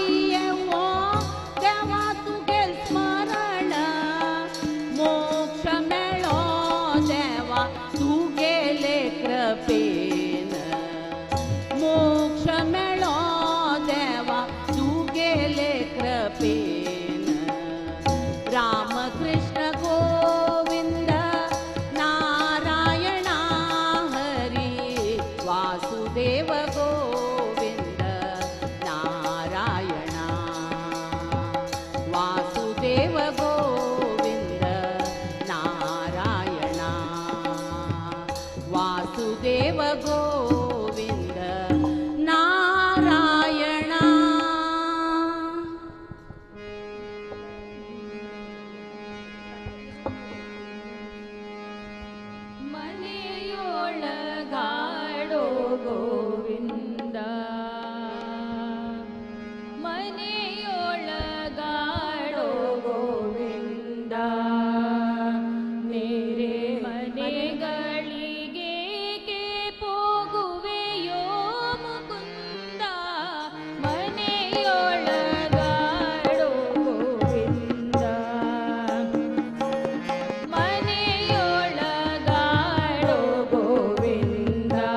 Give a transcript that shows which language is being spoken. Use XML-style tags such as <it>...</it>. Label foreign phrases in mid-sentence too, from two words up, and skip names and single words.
<kok>येवो देवा तुगे स्मरण मोक्ष मेळो देवा तुगेले कृपेन मोक्ष मेळो देवा तुगेले कृपेन रामकृष्ण गोविंद नारायण हरी वासुदेव गोविंद नारायण वासुदेव गोविंद नारायण वासुदेव गोविंद नारायण</kok> <kn>ಮನೆಯೊಳಗಾಡೋ ಗೋವಿಂದ ಮನೆಯೊಳಗಾಡೋ ಗೋವಿಂದ ಮೇರೆ ಮನೆಗಳಿಗೆ ಹೋಗುವೆಯೋ ಮುಕುಂದ ಮನೆಯೊಳಗಾಡೋ ಗೋವಿಂದ ಮನೆಯೊಳಗಾಡೋ ಗೋವಿಂದ</kn>